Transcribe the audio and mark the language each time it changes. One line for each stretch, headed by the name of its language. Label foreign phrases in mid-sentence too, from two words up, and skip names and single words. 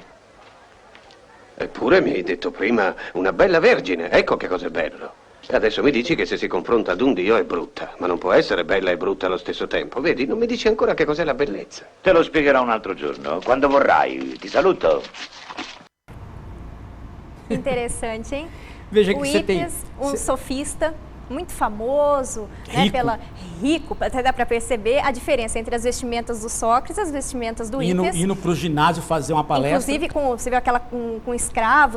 Italian: Eppure mi hai detto prima una bella vergine, ecco che cos'è bello. E adesso mi dici che se si confronta ad un dio è brutta, ma non può essere bella e brutta allo stesso tempo. Vedi, non mi dici ancora che cos'è la bellezza. Te lo spiegherò un altro giorno, quando vorrai. Ti saluto.
Portuguese: Interessante, hein? Veja que O você tem... Hippias, um sofista muito famoso, né, Rico. rico, até dá para perceber a diferença entre as vestimentas do Sócrates e as vestimentas do Hippias. Indo para o ginásio fazer uma palestra. Inclusive, você viu aquela com escravos,